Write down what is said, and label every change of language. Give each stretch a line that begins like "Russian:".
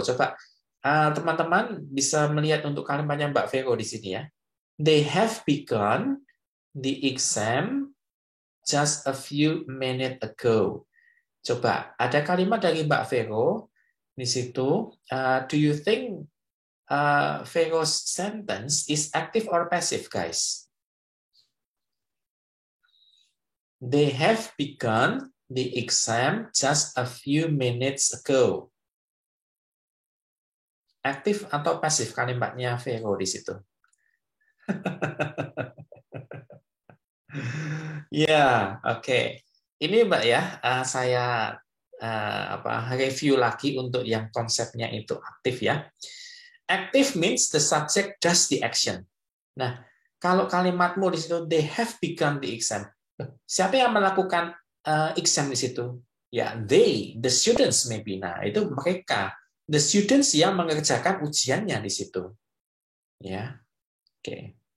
Indonesian: Coba teman-teman bisa melihat untuk kalimatnya Mbak Vero di sini ya.
English: They have begun the exam just a few minutes ago.
Indonesian: Coba, ada kalimat dari Mbak Vero di situ.
English: Do you think Vero's sentence is active or passive, guys? They have begun the exam just a few minutes ago.
Indonesian: Aktif atau pasif kalimatnya Vero di situ? Ya, oke. Ini Mbak ya, saya review lagi untuk yang konsepnya itu aktif ya.
English: Active means the subject does the action.
Indonesian: Nah, kalau kalimatmu di situ
English: they have begun the exam.
Indonesian: Siapa yang melakukan exam di situ? Ya,
English: they, the students maybe.
Indonesian: Nah, itu mereka,
English: the students
Indonesian: yang mengerjakan ujiannya di situ. Ya. Oke.